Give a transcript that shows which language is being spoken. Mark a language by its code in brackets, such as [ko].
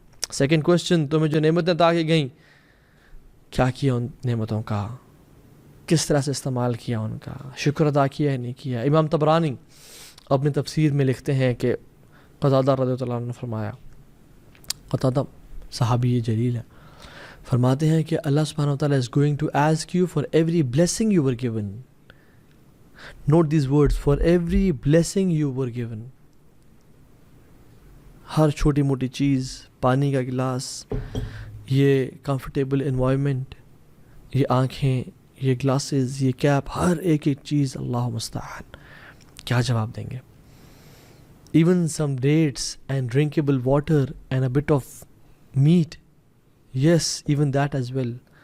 [ur] Second question, تمہیں جو نعمتیں عطا کی گئیں کیا کیا ان نعمتوں کا، کس طرح سے استعمال کیا ان کا، شکر ادا کیا ہے نہیں کیا. امام طبرانی اپنی تفسیر میں لکھتے ہیں کہ قتادہ رضی اللہ عنہ نے فرمایا، قتادہ صحابی جلیل ہے، فرماتے ہیں کہ اللہ سبحانہ و تعالیٰ [en] is going to ask you for every blessing you were given. Note these words, for every blessing you were given. [ur] ہر چھوٹی موٹی چیز، پانی کا گلاس، یہ کمفرٹیبل انوائرمنٹ، یہ آنکھیں، یہ گلاسز، یہ کیپ، ہر ایک چیز اللہ مستعان کیا جواب دیں گے. [en] Even some dates and drinkable water and a bit of meat, yes even that as well.